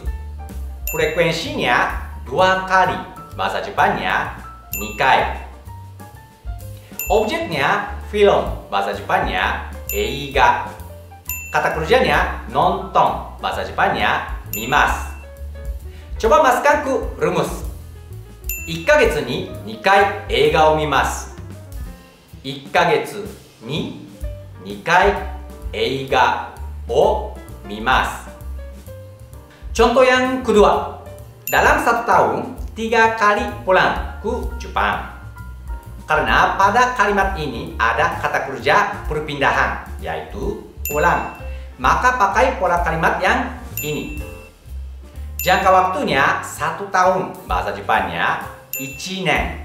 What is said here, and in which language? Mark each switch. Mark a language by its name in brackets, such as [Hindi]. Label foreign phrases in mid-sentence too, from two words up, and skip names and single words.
[Indonesian] Frekuensinya 2 kali, bahasa Jepannya 2 kai. Objeknya film, bahasa Jepannya eiga. Kata kerjanya nonton, bahasa Jepannya mimasu. Coba masukkan ke rumus. [Japanese] 1ヶ月に2回映画を見ます。1ヶ月に2回映画を見ます。 [Indonesian] Contoh yang kedua, dalam 1 tahun 3 kali pulang ke Jepang. Karena pada kalimat ini ada kata kerja perpindahan, yaitu pulang. Maka pakai pola kalimat yang ini. Jangka waktunya 1 tahun, bahasa Jepannya 1年.